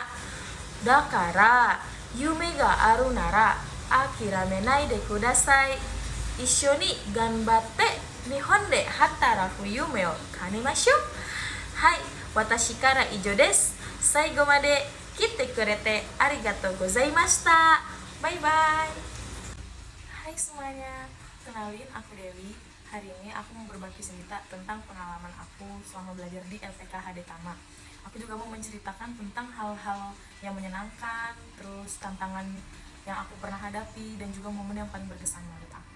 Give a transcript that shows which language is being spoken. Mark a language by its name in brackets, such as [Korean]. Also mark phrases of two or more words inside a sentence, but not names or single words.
[Japanese] だから夢があるなら諦めないでください。一緒に頑張って日本で働く夢を叶えましょう。はい、私から以上です. 最後まで来てくれてありがとうございました. [English] Bye bye. [Indonesian] Hai semuanya, kenalin aku Dewi. Hari ini aku mau berbagi cerita tentang pengalaman aku selama belajar di LPK HD Tama. Aku juga mau menceritakan tentang hal-hal yang menyenangkan, terus tantangan yang aku pernah hadapi, dan juga momen yang paling berkesan menurut aku.